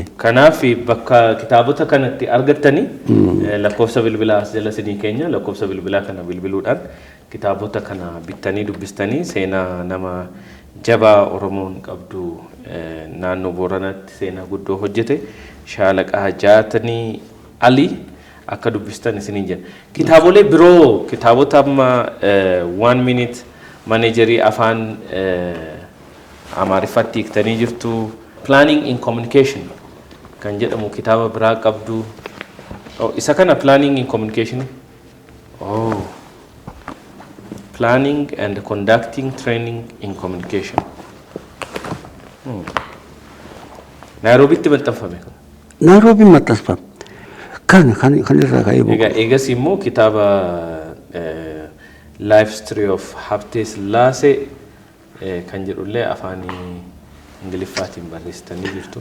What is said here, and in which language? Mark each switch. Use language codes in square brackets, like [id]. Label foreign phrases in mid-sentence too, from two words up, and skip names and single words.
[om] Kanaaf bakka kitaabota kanatti argattanii lakkoofsa bilbilaa as jala sinii keenya lakkoofsa bilbilaa kana bilbiluudhaan kitaabota kana bittanii dubbistanii seenaa nama jabaa Oromoon qabdu naannoo Booranaatti seenaa guddoo hojjete Shaalaqa Jaatanii Ali akka dubbistan isiniin jenna. Kitaabolee biroo kitaabota amma 1 minute managerii afaan Amaariffatti hiiktanii jirtu [en] planning in communication [om] kan jedhamu kitaaba biraa qabdu. Isa kana [en] planning in communication. Planning and conducting training in communication. [om] Nairobitti maxxanfame. Nairobi maxxanfame. Kan irraa ka'ee boqote. Eegas immoo kitaaba Life Story of Habte Sillaasee kan jedhullee afaan Ingiliffaatiin barreessitanii jirtu.